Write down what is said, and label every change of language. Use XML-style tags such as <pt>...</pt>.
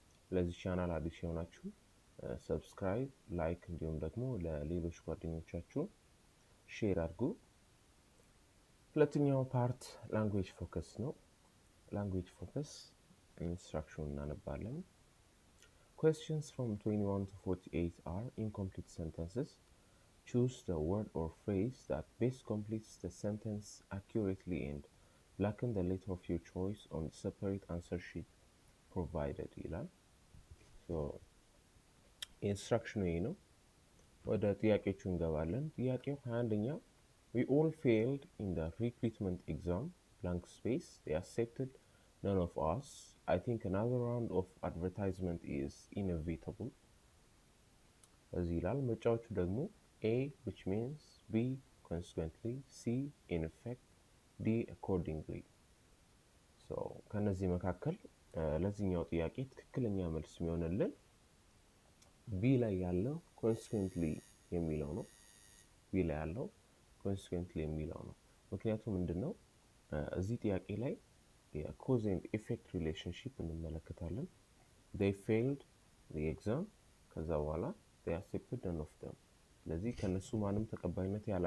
<am>ለዚህ ቻናል አዲስ የሆናችሁ ሰብስክራይብ፣ ላይክ እንዲሁም ደግሞ ለሌሎች ጓደኞቻችሁ ሼር አድርጉ። ሁለተኛው ፓርት ላንጉዌጅ ፎከስ ነው። ላንጉዌጅ ፎከስ ኢንስትራክሽኑን እናነባለን።</am> <en>Questions from 21 to 48 are incomplete sentences. Choose the word or phrase that best completes the sentence accurately and blacken the letter of your choice on the separate answer sheet provided.</en> <am>So, instruction ነው። ወደ ጥያቄዎቹ እንገባለን። ጥያቄው 21ኛ</am> <en>We all failed in the recruitment exam, blank space, they accepted none of us. I think another round of advertisement is inevitable.</en> <am>As ይላል ምርጫዎቹ ደግሞ</am> <en>A which means, B consequently, C in effect, D accordingly.</en> <am>So ከነዚህ መካከል ለዚህኛው ጥያቄ ትክክለኛ መልስ የሚሆንልን B ላይ ያለው consequently የሚለው ነው። B ላይ ያለው consequently የሚለው ነው። ምክንያቱም ምንድነው እዚህ ጥያቄ ላይ የኮዝ ኤንድ ኢፌክት ሪሌሽንሺፕ እንመለከታለን።</am> <en>they failed the exam</en> <am>ከዛ በኋላ</am> <en>they accepted none of them።</en> <am>ስለዚህ ከነሱ ማንም ተቀባይነት</am>